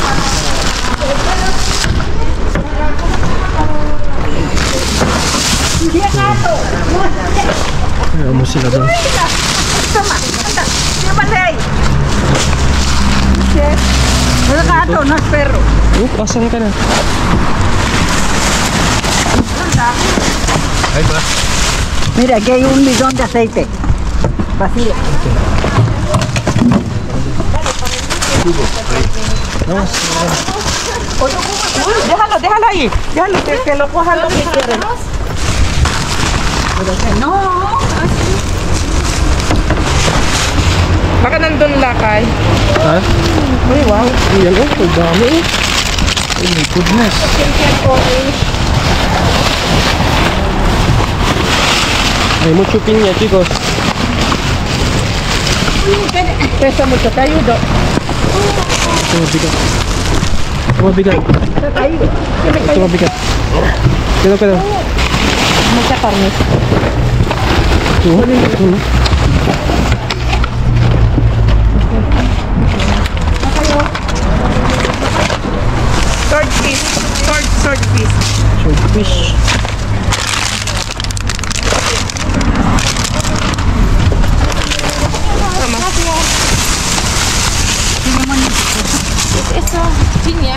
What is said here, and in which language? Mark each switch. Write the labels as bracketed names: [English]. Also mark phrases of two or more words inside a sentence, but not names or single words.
[Filipino] Ayaw mo sila doon. Pasan ka na. Ay ba? [Spanish] Mira, aquí hay un bidón de aceite. Vacío. Déjalo ahí. Déjalo que lo coja lo que quiere. No. [Filipino] Baka nandun lakay. Ha? Uy, wow. Ayan oh, ang dami eh. [English] Oh my goodness. [Spanish] Hay mucho piña, chicos. Pesa mucho, te ayudo. [Filipino] Ito mabigat. Ito mabigat. Ito mabigat. Kaya. [Spanish] Mucha carne. Swordfish. Swordfish. Swordfish. Eso, piña.